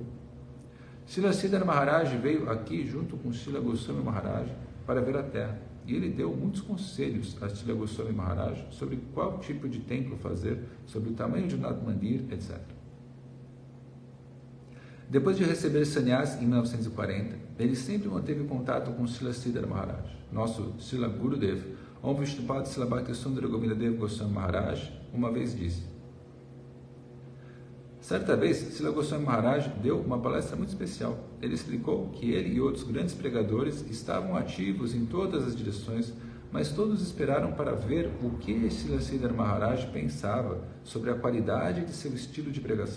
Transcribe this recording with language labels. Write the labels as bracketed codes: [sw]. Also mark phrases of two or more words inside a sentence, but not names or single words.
[pt] Srila Sridhar Maharaj veio aqui junto com Srila Goswami Maharaj para ver a terra, e ele deu muitos conselhos a Srila Goswami Maharaj sobre qual tipo de templo fazer, sobre o tamanho de um Nath Mandir, etc. Depois de receber sannyas em 1940, ele sempre manteve contato com Srila Sridhar Maharaj. Nosso Srila Gurudev, Om Vishnupad Srila Bhakti Sundara Govindadev Goswami Maharaj, uma vez disse: certa vez, Srila Goswami Maharaj deu uma palestra muito especial. Ele explicou que ele e outros grandes pregadores estavam ativos em todas as direções, mas todos esperaram para ver o que Srila Sridhar Maharaj pensava sobre a qualidade de seu estilo de pregação.